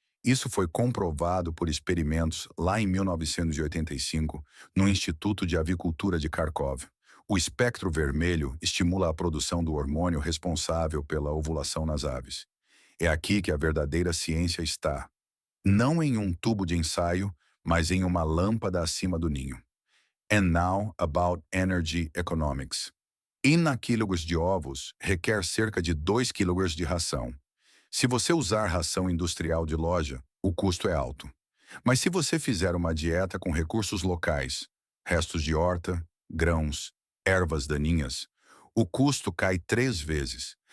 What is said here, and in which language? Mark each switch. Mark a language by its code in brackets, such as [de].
[pt] Isso foi comprovado por experimentos lá em 1985 no Instituto de Avicultura de Kharkov. O espectro vermelho estimula a produção do hormônio responsável pela ovulação nas aves. É aqui que a verdadeira ciência está. Não em um tubo de ensaio, mas em uma lâmpada acima do ninho. [en] And now about energy economics. [pt] 1 kg de ovos requer cerca de 2 kg de ração. Se você usar ração industrial de loja, o custo é alto. Mas se você fizer uma dieta com recursos locais, restos de horta, grãos, ervas daninhas, o custo cai 3 vezes.